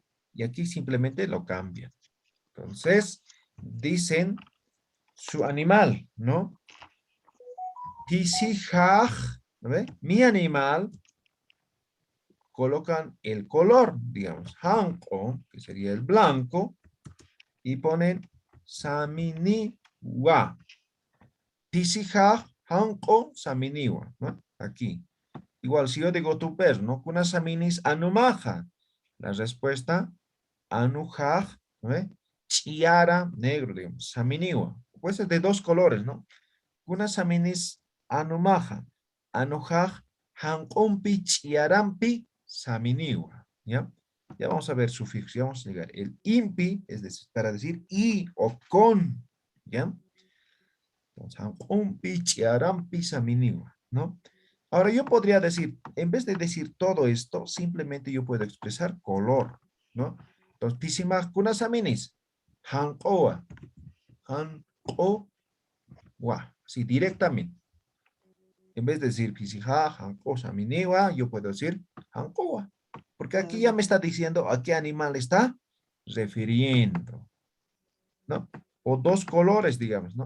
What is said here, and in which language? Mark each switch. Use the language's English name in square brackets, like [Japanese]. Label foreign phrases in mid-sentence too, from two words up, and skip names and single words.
[Spanish] Y aquí simplemente lo cambian. Entonces, dicen su animal, ¿no? Pisijaj, ¿no ve? Mi animal, colocan el color, digamos, hanko, que sería el blanco, y ponen saminiwa. [Aymara] Pisijaj, hanko, saminiwa, [Spanish] ¿no? Aquí. Igual, si yo digo tu perro, ¿no? [Aymara] Kuna saminis anumaja. [Spanish] La respuesta, anujaj, ¿no ve? Chiara, negro, digamos, saminiwa. Puede ser de dos colores, ¿no? [Aymara] Kuna saminis anumaja. Anujaj, hankompi, chiarampi, saminiwa. [Spanish] ¿Ya? Ya vamos a ver sufijos, ya vamos a llegar. El impi es decir, para decir y o con. ¿Ya? Entonces, [Aymara] hankompi, chiarampi, saminiwa. [Spanish] ¿No? Ahora yo podría decir, en vez de decir todo esto, simplemente yo puedo expresar color, ¿no? Entonces, [Aymara] pisimaj kunasaminis, hankoa, hankoa, [Spanish] así directamente. En vez de decir [Aymara] pisija, hanko, saminiwa, [Spanish] yo puedo decir hankoa, porque aquí ya me está diciendo a qué animal está refiriendo, ¿no? O dos colores, digamos, ¿no?